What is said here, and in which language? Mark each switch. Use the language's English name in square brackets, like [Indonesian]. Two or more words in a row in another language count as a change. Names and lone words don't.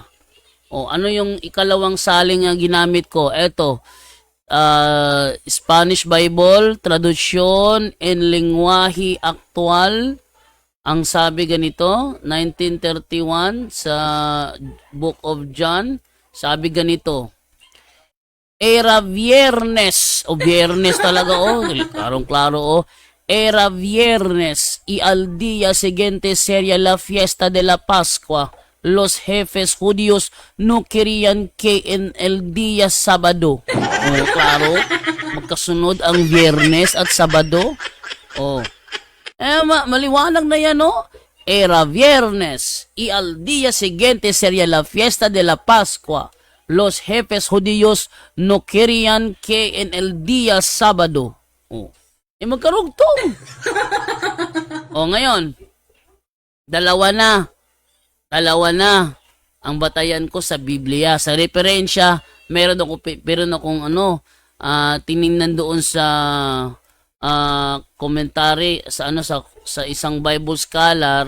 [Filipino] Ano yung ikalawang salin nga ginamit ko? [Spanish] Eto, [English] Spanish Bible, [Spanish] traduction en lengguahe actual. [Filipino] Ang sabi ganito, 1931 sa [English] Book of John, [Filipino] sabi ganito, [Spanish] Era viernes, [Filipino] viernes talaga klarong-klaro [Spanish] Era viernes y al día siguiente sería la fiesta de la Pascua. Los jefes judíos no querían que en el día sábado. [Filipino] Klaro, magkasunod ang viernes at sabado. Maliwanag na yan, [Spanish] Era viernes y al día siguiente sería la fiesta de la Pascua. Los jefes judíos no querían que en el día sábado. [Filipino] Magkarugtong. Ngayon, dalawa na ang batayan ko sa Biblia. Sa referensya, meron akong tiningnan doon sa commentary sa isang [English] Bible scholar.